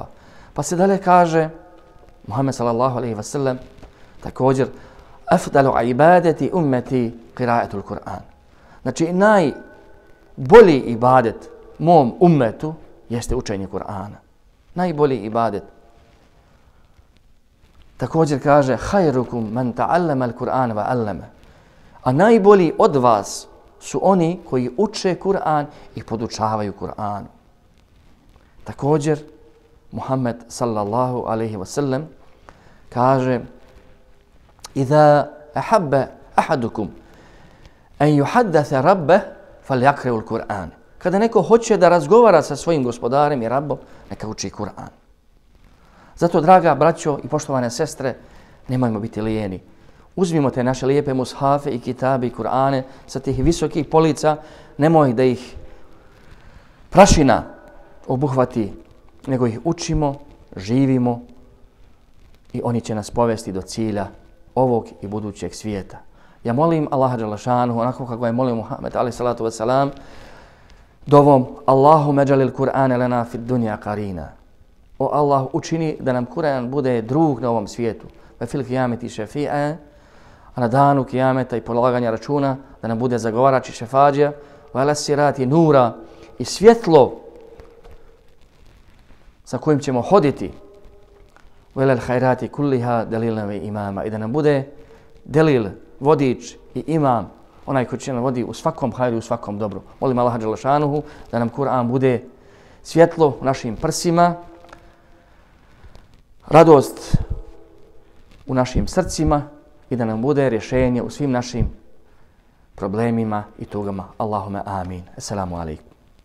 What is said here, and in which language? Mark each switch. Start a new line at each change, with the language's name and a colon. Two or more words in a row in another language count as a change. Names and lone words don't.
Bosnian: Pa se dalje kaže,
Arabic: Muhammed صلى الله عليه وسلم, također, أفضل عبادة أمتي قراءة القرآن.
Bosnian: Znači, najbolji ibadet mom ummetu jeste učenje Kur'ana. Najbolji ibadet. Također kaže,
Arabic: خيركم من تعلم القرآن وعلمه.
Bosnian: A najbolji od vas su oni koji uče Kur'an i podučavaju Kur'an.
Arabic: Također, Muhammed صلى الله عليه وسلم kaže, إذا أحب أحدكم أن يحدث ربه فليقرأ القرآن.
Bosnian: Kada neko hoće da razgovara sa svojim gospodarem i Rabbom, neka uči Kur'an. Zato, draga braćo i poštovane sestre, nemojmo biti lijeni. Uzmimo te naše lijepe mushafe i kitabe i Kur'ane sa tih visokih polica, nemoj da ih prašina obuhvati, nego ih učimo, živimo i oni će nas povesti do cilja ovog i budućeg svijeta. Ja molim Allaha
Arabic: جل شأنه,
Bosnian: onako kako je molio Muhammed
Arabic: عليه الصلاة والسلام,
Bosnian: dovom
Arabic: اللهم اجعل القرآن لنا في الدنيا قرينا.
Bosnian: O Allah, učini da nam Kur'an bude drug na ovom svijetu.
Arabic: وفي القيامة شافعا,
Bosnian: a na danu kijameta i polaganja računa da nam bude zagovarač i šefađija,
Arabic: وعلى الصراط نورا
Bosnian: i svjetlo sa kojim ćemo hoditi,
Arabic: وعلى الخيرات كلها دليلا وإماما,
Bosnian: i da nam bude delil, vodič i imam, onaj koji će nam vodi u svakom hajru i u svakom dobru. Molim Allaha
Arabic: جل شأنه
Bosnian: da nam Kur'an bude svjetlo u našim prsima, radost u našim srcima i da nam bude rješenje u svim našim problemima i tugama.
Arabic: اللهم آمين. السلام عليكم.